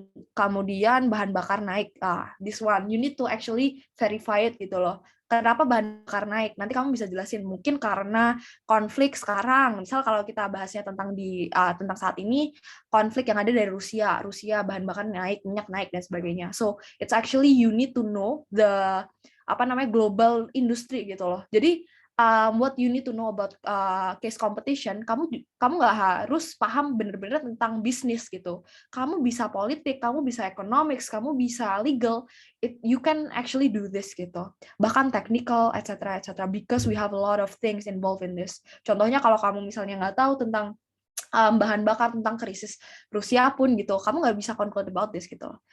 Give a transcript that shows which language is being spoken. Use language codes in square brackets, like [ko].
[id] Kemudian bahan bakar naik. [en] This one you need to actually verify it [id] gitu loh. Kenapa bahan bakar naik? Nanti kamu bisa jelasin. Mungkin karena konflik sekarang. Misal kalau kita bahasnya tentang saat ini, konflik yang ada dari Rusia bahan bakar naik, minyak naik dan sebagainya. [en] So it's actually you need to know the global industry [id] gitu loh. Jadi [en] what you need to know about case competition, [id] kamu nggak harus paham bener-bener tentang bisnis gitu. Kamu bisa politik, kamu bisa economics, kamu bisa legal. [en] You can actually do this [id] gitu. [en] Bahkan technical, etc. Because we have a lot of things involved in this. [id] Contohnya kalau kamu misalnya nggak tahu tentang bahan bakar, tentang krisis Rusia pun gitu, kamu nggak bisa [en] conclude about this [id] gitu.